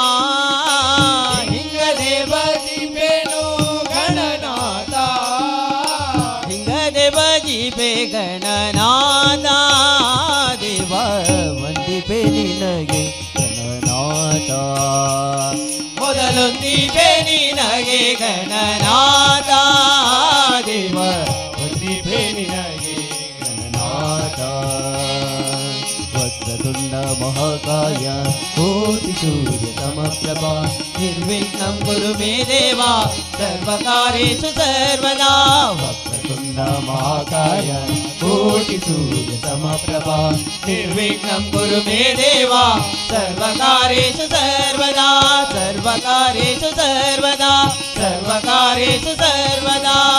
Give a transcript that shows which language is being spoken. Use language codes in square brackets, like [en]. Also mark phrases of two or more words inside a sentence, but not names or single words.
[kn] ಹಿಂಗದೇವ ಜೀಪೇನು ಗಣನಾಥ ಹಿಂಗದೇವ ಜೀಪೆ ಗಣನಾಥ ದೇವ ವಂದಿಪೆ ನಿನಗೆ ಗಣನಾಥ ಮೊದಲೊಂದಿಪೆ ನಿನಗೆ ಗಣನಾಥ ದೇವ ವಂದಿಪೆ ನಿನಗೆ ಗಣನಾಥ [sa] ವಕ್ರತುಂಡ ಮಹಾಕಾಯ ಕೋಟಿ ಸೂರ್ಯ ಸಮಪ್ರಭಾ ನಿರ್ವಿಘ್ನಂ ಕುರು ಮೇ ದೇವ ಸರ್ವಕಾರ್ಯೇಷು ಸರ್ವದಾ ವಕ್ರತುಂಡ ಮಹಾಕಾಯ ಕೋಟಿ ಸೂರ್ಯ ಸಮಪ್ರಭಾ ನಿರ್ವಿಘ್ನಂ ಕುರು ಮೇ ದೇವ ಸರ್ವಕಾರ್ಯೇಷು ಸರ್ವದಾ ಸರ್ವಕಾರ್ಯೇಷು ಸರ್ವದಾ ಸರ್ವಕಾರ್ಯೇಷು ಸರ್ವದಾ